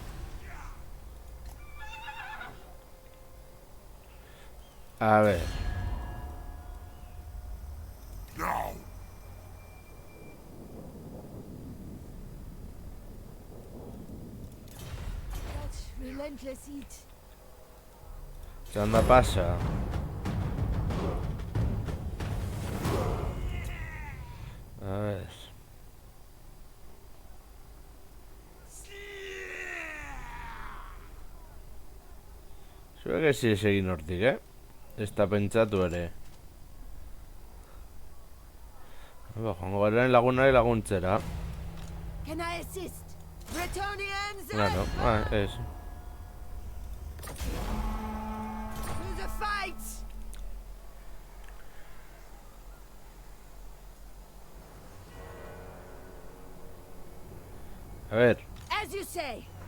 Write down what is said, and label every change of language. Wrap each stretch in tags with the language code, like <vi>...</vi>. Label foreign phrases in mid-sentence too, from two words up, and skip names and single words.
<es>A ver.</es> <en>Now! That relentless heat.</en> <eu>Bentsat da pasa.</eu> <es>A ver.</es> <eu>Zuek ez egin hortik, Ez da pentsatu ere. Joango garen lagunari laguntzera.</eu> <en>Can I assist? Bretonians!</en> <eu>Claro, ez.</eu> <en>To the fight!</en> <es>A ver.</es> <en>As you say.</en>